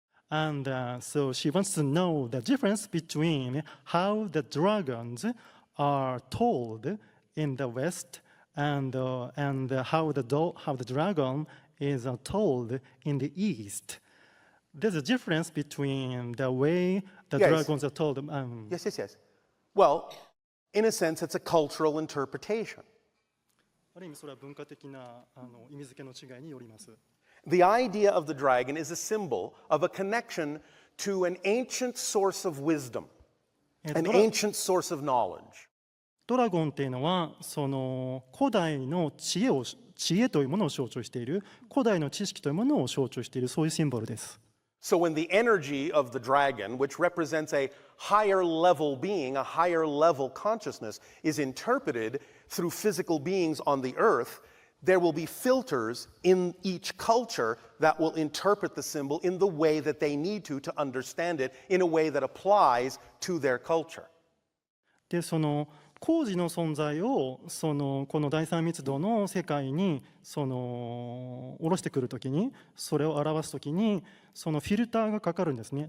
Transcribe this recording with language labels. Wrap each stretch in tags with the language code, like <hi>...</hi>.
<en>And so she wants to know the difference between how the dragons are told in the West and how the dragon is told in the East. There's a difference between the way the Yes. dragons are told. Yes. Well, in a sense, it's a cultural interpretation.</en> <ja>ある意味それは文化的な意味付けの違いによります。</ja> <en>The idea of the dragon is a symbol of a connection to an ancient source of wisdom, an ancient source of knowledge.</en> <ja>ドラゴンっていうのはその古代の知恵というものを象徴している、古代の知識というものを象徴している、そういうシンボルです。</ja> <en>So when the energy of the dragon, which represents a higher level being, a higher level consciousness, is interpreted through physical beings on the earth, there will be filters in each culture that will interpret the symbol in the way that they need to understand it in a way that applies to their culture.</en> <ja>でその工事の存在をこの第三密度の世界に下ろしてくるときに、それを表すときにそのフィルターがかかるんですね。</ja>